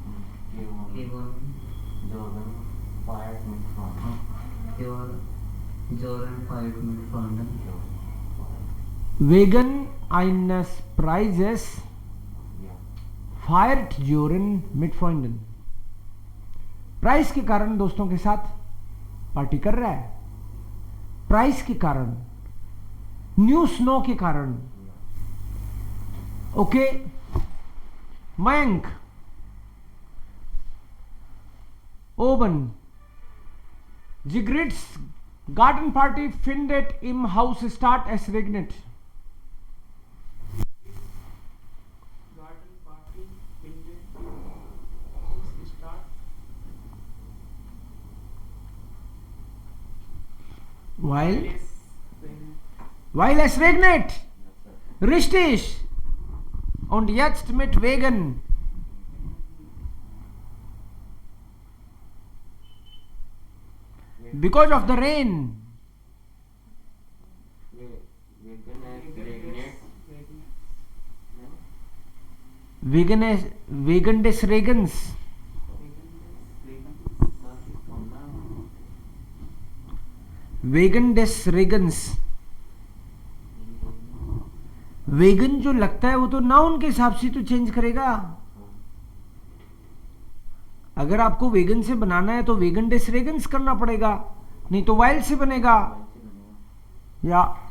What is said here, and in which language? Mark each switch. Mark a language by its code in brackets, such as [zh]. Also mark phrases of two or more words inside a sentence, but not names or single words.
[de] Wegen eines Preises feiert Sören mit Freunden. [hi] प्राइस के कारण दोस्तों के साथ पार्टी कर रहा है. प्राइस के कारण, [en] new snow [hi] के कारण. ओके मयंक, ओबन, [en] Sigrid's garden party [de] findet im Haus statt, es regnet. [en] Garden party [de] findet im Haus statt. Weil es regnet. Richtig. Und jetzt mit wegen. [en] Because of the rain. [de] Wegen des Regens. Wegen des Regens. [hi] वेगन जो लगता है वो तो नाउन के हिसाब से तो चेंज करेगा. अगर आपको वेगन से बनाना है तो [de] wegen des Regens [hi] करना पड़ेगा, नहीं तो वाइल से बनेगा. या